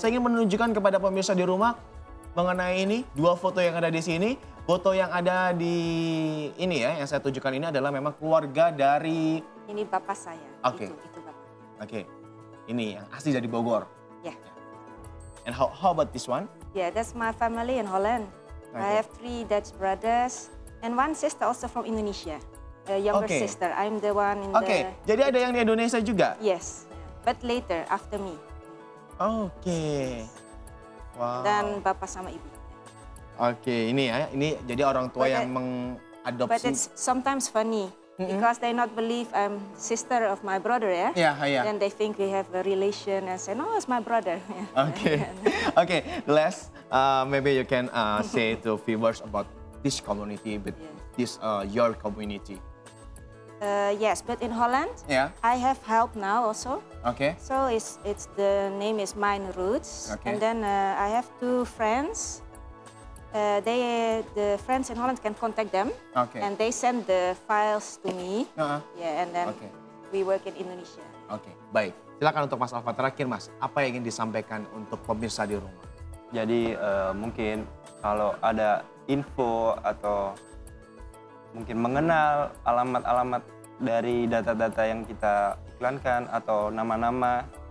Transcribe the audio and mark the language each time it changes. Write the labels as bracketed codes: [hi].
[id] Saya ingin menunjukkan kepada pemirsa di rumah mengenai ini 2 foto yang ada di sini. Foto yang ada di ini ya, yang saya tunjukkan ini adalah memang keluarga dari Ini bapak saya. Oke. Itu bapak. Oke. Ini yang asli dari Bogor. [en] Yeah. And how about this one? Yeah, that's my family in Holland. Okay. I have 3 Dutch brothers and 1 sister also from Indonesia. A younger Okay. sister. I'm the one in [id] Oke, [en] the... [id] jadi ada yang di Indonesia juga? [en] Yes, but later after me. [id] Oke. Wow. Dan bapak sama ibu. Oke, ini ya, ini jadi orang tua [en] But [id] yang [en] But [id] mengadopsi. [en] it's sometimes funny because they not believe I'm sister of my brother, yeah? [id] Ya, ya. [en] Then they think we have a relation and say, no, it's my brother. Okay, okay. Les, maybe you can say to viewers about this community, but this your community. Yes, but in Holland, Yeah. I have help now also. Okay. So it's the name is Mine Roots, Okay. and then I have 2 friends. The friends in Holland can contact them, Okay. and they send the files to me. Uh-huh. Yeah, and then Okay. we work in Indonesia. [id] Oke, baik. Silakan untuk Mas Alfa terakhir, Mas. Apa yang ingin disampaikan untuk pemirsa di rumah? Jadi mungkin kalau ada info atau mungkin mengenal alamat-alamat dari data-data yang kita iklankan atau nama-nama,